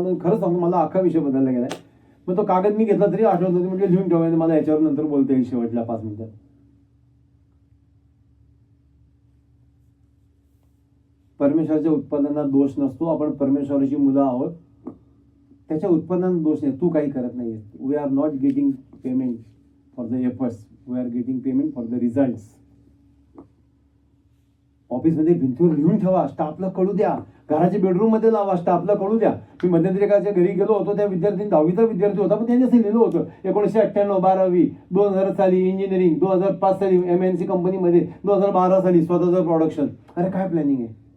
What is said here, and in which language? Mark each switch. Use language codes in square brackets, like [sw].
[mr] मी खरं सांगतो, मला अख्खा विषय बदलला गेलाय. मग तो कागद मी घेतला तरी आठवत होती, म्हणजे लिहून ठेवायचं, मला याच्यावर नंतर बोलता येईल शेवटल्या 5 मिनिटात. परमेश्वराच्या उत्पादनात दोष नसतो, आपण परमेश्वराची मुलं आहोत. त्याच्या उत्पन्नात दोष नाही, तू काही करत नाहीये. [en] We are not getting payment for the efforts, we are getting payment for the result. [mr] ऑफिसमध्ये भिंतीवर लिहून ठेवा, स्टाफला कळू द्या. घराच्या बेडरूम मध्ये लावा, स्टाफला कळू द्या. मी मध्यंतरी एकाच्या घरी गेलो होतो, त्या विद्यार्थी 10वीचा विद्यार्थी होता, पण त्यांनी असं लिहिलं होतं 1998 12वी, 2000 साली इंजिनिअरिंग, 2005 साली MNC कंपनीमध्ये, 2012 साली स्वतःचं प्रोडक्शन. अरे काय प्लॅनिंग आहे?